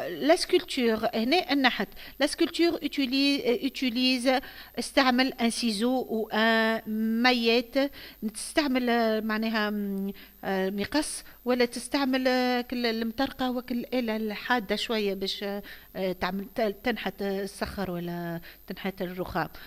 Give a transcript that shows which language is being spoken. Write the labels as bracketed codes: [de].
[fr] La sculpture [ar] هنا النحت. [fr] La sculpture utilise استعمل un ciseau ou un maillette. [ar] تستعمل معناها مقص ولا تستعمل المطرقة وكل الآلة الحادة شوية باش تعمل تنحت الصخر ولا تنحت الرخام.